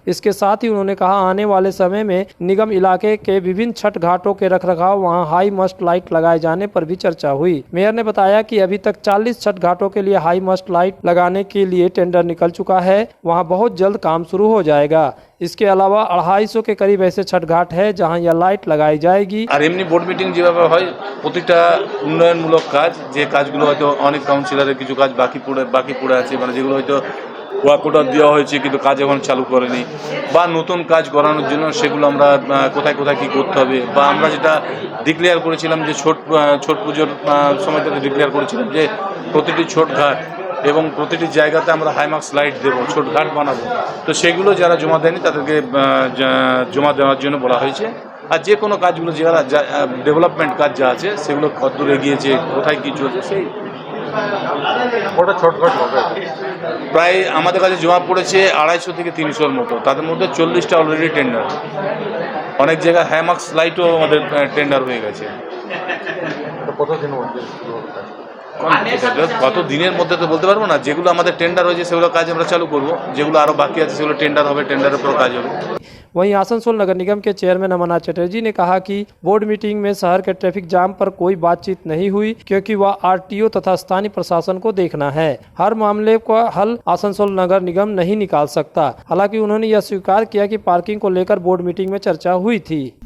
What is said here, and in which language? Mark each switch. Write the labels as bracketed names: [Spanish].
[Hindi] इसके साथ ही उन्होंने कहा आने वाले समय में निगम इलाके के विभिन्न छठ घाटों के रखरखाव, वहां हाई मस्ट लाइट लगाए जाने पर भी चर्चा हुई। मेयर ने बताया कि अभी तक 40 छठ घाटों के लिए हाई मस्ट लाइट लगाने के लिए टेंडर निकल चुका है, वहाँ बहुत जल्द काम शुरू हो जाएगा। इसके अलावा 250 के करीब ऐसे छठ घाट है जहां यह लाइट लगाई जाएगी। [Bangla] আর এমনি বোর্ড মিটিং যেভাবে হয় প্রতিটা উন্নয়নমূলক কাজ, যে কাজগুলো হয়তো অনেক কাউন্সিলরের কিছু কাজ বাকি পড়ে আছে, মানে যেগুলো হয়তো ওয়ার্ক অর্ডার দেওয়া হয়েছে কিন্তু কাজ এখন চালু করেনি, বা নতুন কাজ করানোর জন্য সেগুলো আমরা কোথায় কোথায় কী করতে হবে, বা আমরা যেটা ডিক্লেয়ার করেছিলাম যে ছট পুজোর সময়টাতে ডিক্লেয়ার করেছিলাম যে প্রতিটি ছোট ঘাট এবং প্রতিটি জায়গাতে আমরা হাইমার্কস লাইট দেবো, ছোট ঘাট বানাবো। তো সেগুলো যারা জমা দেয়নি তাদেরকে জমা দেওয়ার জন্য বলা হয়েছে। আর যে কোনো কাজগুলো যারা ডেভেলপমেন্ট কাজ যা আছে সেগুলো কতদূর এগিয়েছে, কোথায় কী চলছে, সেই ওটা ছোটখাট হবে। প্রায় আমাদের কাছে জমা পড়েছে 250 থেকে 300-র মতো, তাদের মধ্যে 40টা অলরেডি টেন্ডার। অনেক জায়গায় হাইমার্কস লাইটও আমাদের টেন্ডার হয়ে গেছে। কতদিনের মধ্যে কত দিনের মধ্যে তো বলতে পারবো না। যেগুলো আমাদের টেন্ডার হয়েছে সেগুলো কাজ আমরা চালু করব, যেগুলো আরও বাকি আছে সেগুলো টেন্ডার হবে, টেন্ডারের উপর কাজ হবে। [Hindi] वहीं आसनसोल नगर निगम के चेयरमैन अमरनाथ चटर्जी ने कहा कि बोर्ड मीटिंग में शहर के ट्रैफिक जाम पर कोई बातचीत नहीं हुई, क्योंकि वह RTO तथा स्थानीय प्रशासन को देखना है। हर मामले का हल आसनसोल नगर निगम नहीं निकाल सकता। हालांकि उन्होंने यह स्वीकार किया कि पार्किंग को लेकर बोर्ड मीटिंग में चर्चा हुई थी।